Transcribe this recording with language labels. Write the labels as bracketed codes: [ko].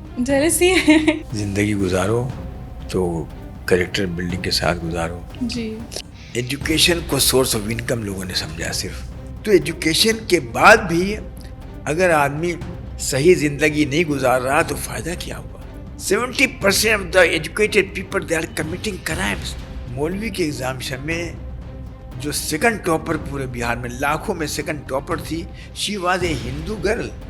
[ur] Jealousy ہے. زندگی گزارو تو کریکٹر بلڈنگ کے ساتھ گزارو. جی. ایجوکیشن کو سورس آف انکم لوگوں نے سمجھا صرف. تو ایجوکیشن کے بعد بھی اگر آدمی صحیح زندگی نہیں گزار رہا تو فائدہ کیا ہوا. [en] 70% of the educated people they are committing crimes. [ur] مولوی کے ایگزامشن میں جو سیکنڈ ٹاپر پورے بہار میں لاکھوں میں سیکنڈ ٹاپر تھی, [en] She was a Hindu girl.